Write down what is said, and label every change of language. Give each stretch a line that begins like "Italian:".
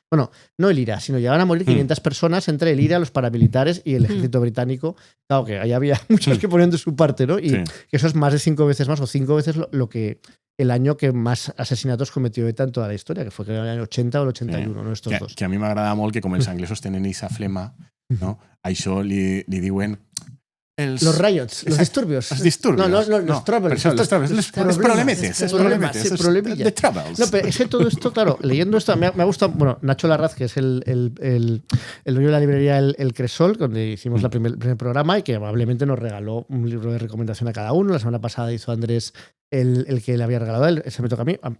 Spanish: Bueno, no el IRA, sino llegaban a morir 500 personas entre el IRA, los paramilitares y el ejército británico. Claro que ahí había muchos que ponían de su parte, ¿no? Y que eso es más de 5 veces más, o 5 veces lo que el año que más asesinatos cometió ETA en toda la historia, que fue en el año 80 o el 81, ¿no? Estos dos.
Catalan: Que a mi m'agrada molt que com els anglesos tenen esa flema, no? Això li diuen
Spanish: los riots, los disturbios. Los disturbios. No, los troubles. Los problemetes. Sí, problemillas.
English: The troubles.
Spanish: No, pero es que todo esto, claro, leyendo esto, me ha gustado. Bueno, Nacho Larraz, que es el dueño de la librería El Cresol, donde hicimos el primer programa y que amablemente nos regaló un libro de recomendación a cada uno. La semana pasada hizo Andrés el que le había regalado él. Ese me toca a mí.